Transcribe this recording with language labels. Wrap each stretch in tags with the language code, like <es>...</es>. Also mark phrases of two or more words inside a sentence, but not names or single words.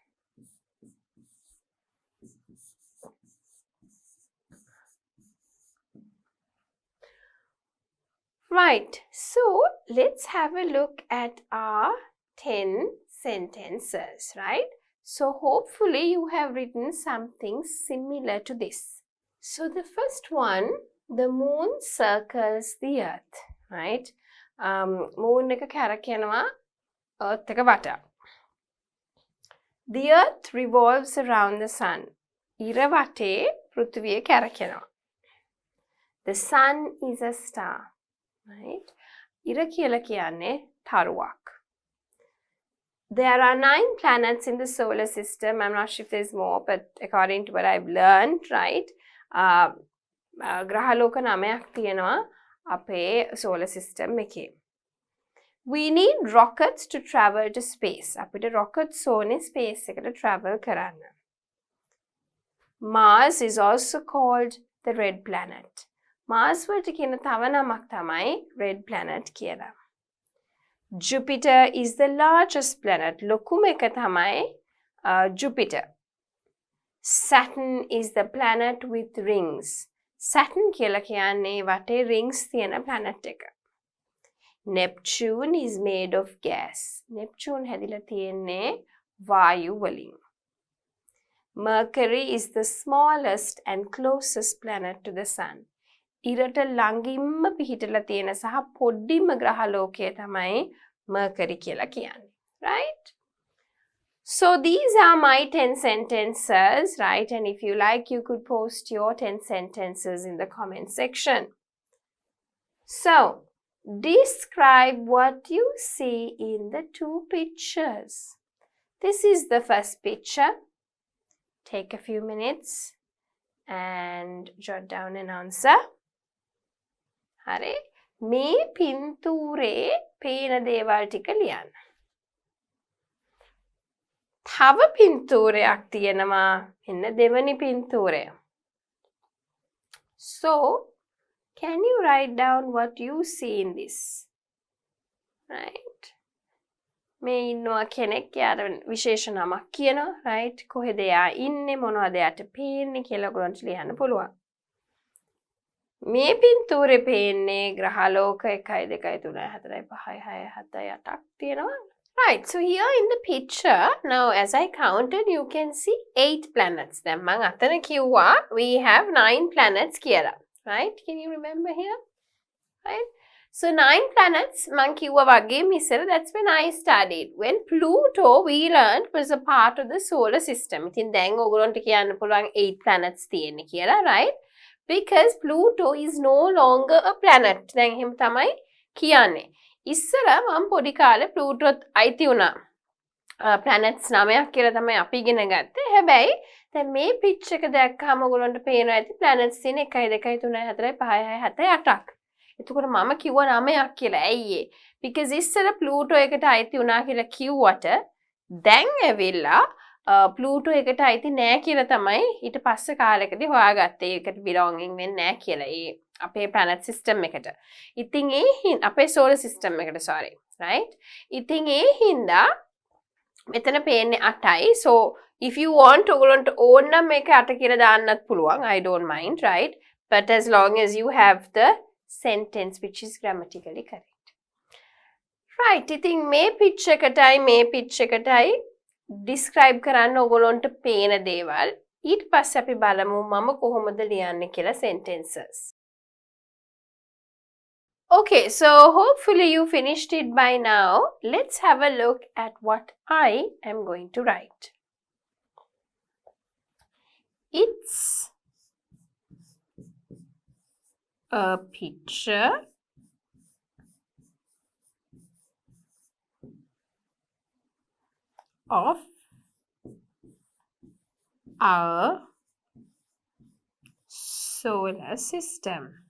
<en>Right, so let's have a look at our 10 sentences, right? So hopefully you have written something similar to this. So the first one, the moon circles the earth, right?</en> <si>Moon එක කැරකෙනවා earth එක වටා.</si> <en>The earth revolves around the sun.</en> <si>ඉර වටේ පෘථිවිය කැරකෙනවා.</si> <en>The sun is a star. Right?</en> <si>ඉර කියලා කියන්නේ තරුවක්.</si> <en>There are 9 planets in the solar system. I'm not sure if there's more, but according to what I've learned, right?</en> <si>ග්‍රහලෝක 9ක් තියෙනවා අපේ</si> <en>solar system</en> <si>එකේ.</si> <en>We need rockets to travel to space.</en> <si>අපිට rockets ඕනේ space එකට travel කරන්න.</si> <en>Mars is also called the red planet.</en> <si>Mars වලට කියන තව නමක් තමයි</si> <en>red planet</en> <si>කියලා.</si> <en>Jupiter is the largest planet.</en> <si>ලොකුම එක තමයි Jupiter.</si> <en>Saturn is the planet with rings.</en> <si>Saturn කියලා කියන්නේ වටේ rings තියෙන planet එක.</si> <en>Neptune is made of gas.</en> <si>Neptune හැදිලා තියෙන්නේ වායු වලින්.</si> <en>Mercury is the smallest and closest planet to the sun.</en> <si>ඉරට ළඟින්ම පිහිටලා තියෙන සහ පොඩ්ඩිම ග්‍රහලෝකය තමයි Mercury කියලා කියන්නේ.</si> <en>Right? So these are my 10 sentences, right? And if you like, you could post your 10 sentences in the comment section. So, describe what you see in the 2 pictures. This is the first picture. Take a few minutes and jot down an answer.</en> <si>හරි මේ පින්තූරේ පේන දේවල් ටික ලියන්න. තව පින්තූරයක් තියෙනවා. මෙන්න දෙවනි පින්තූරය.</si> <en>So, can you write down what you see in this? Right?</en> <si>මේ ඉන්නවා කෙනෙක් යාට විශේෂ නමක් කියනවා.</si> <en>Right?</en> <si>කොහෙද එයා ඉන්නේ මොනවද එයාට පේන්නේ කියලා ඔයගොල්ලන්ට ලියන්න පුළුවන්. මේ පින්තූරේ පේන්නේ ග්‍රහලෝක 1 2 3 4 5 6 7 8ක් තියෙනවා.</si> <en>Right, so here in the picture, now as I counted, you can see 8 planets.</en> <si>දැන් මම අතන කිව්වා</si> <en>we have 9 planets</en> <si>කියලා. Right?</si> <en>Can you remember here? Right? So 9 planets</en> <si>මම කිව්වා වගේ මිසර,</si> <en>that's when I studied. When Pluto we learned was a part of the solar system.</en> <si>ඉතින් දැන් ඔයගොල්ලන්ට කියන්න පුළුවන් 8 planets තියෙන්නේ කියලා,</si> <en>right? Because Pluto is no longer a planet.</en> <si>දැන් එහෙම තමයි කියන්නේ. ඉස්සර මම පොඩි කාලේ Plutoත් අයිති වුණා. planets 9ක් කියලා තමයි අපි ඉගෙන ගත්තේ. හැබැයි දැන් මේ picture එක දැක්කම ඔයගොල්ලන්ට පේනවා ඇති planets තියෙන 1 2 3 4 5 6 7 8ක්. එතකොට මම කිව්වා 9ක් කියලා. ඇයි ඒ? Because ඉස්සර Pluto එකට අයිති වුණා කියලා කිව්වට දැන් ඇවිල්ලා Pluto එකට අයිති නෑ කියලා තමයි ඊට පස්සේ කාලෙකදී හොයාගත්තේ. ඒකට belonging වෙන්නේ නෑ කියලා. ඒ අපේ</si> <en>planet system</en> <si>එකට. ඉතින් ඒ අපේ</si> <en>solar system</en> <si>එකට</si> <en>sorry. Right?</en> <si>ඉතින් ඒ හින්දා මෙතන පේන්නේ 8යි.</si> <en>So if you want</en> <si>ඔයගොල්ලන්ට ඕන නම් මේක 8 කියලා දාන්නත් පුළුවන්.</si> <en>I don't mind, right? But as long as you have the sentence which is grammatically correct. Right,</en> <si>ඉතින් මේ pitch එකටයි describe කරන්න ඔයගොල්ලන්ට පේන දේවල්. ඊට පස්සේ අපි බලමු මම කොහොමද ලියන්නේ කියලා sentences.</si> <en>Okay, so hopefully you finished it by now. Let's have a look at what I am going to write. It's a picture of our solar system.</en>